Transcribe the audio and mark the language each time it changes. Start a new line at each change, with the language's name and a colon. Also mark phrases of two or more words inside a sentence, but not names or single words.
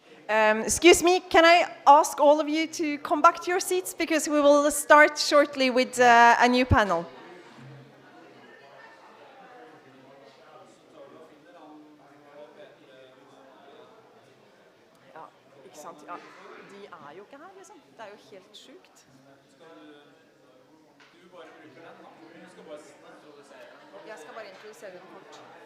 English: Excuse me, can I ask all of you to come back to your seats because we will start shortly with a new panel.
Norwegian: Ja, ikke sant? Ja, de jo ikke her, liksom. Det jo helt sjukt. Jeg skal bare introdusere dem kort.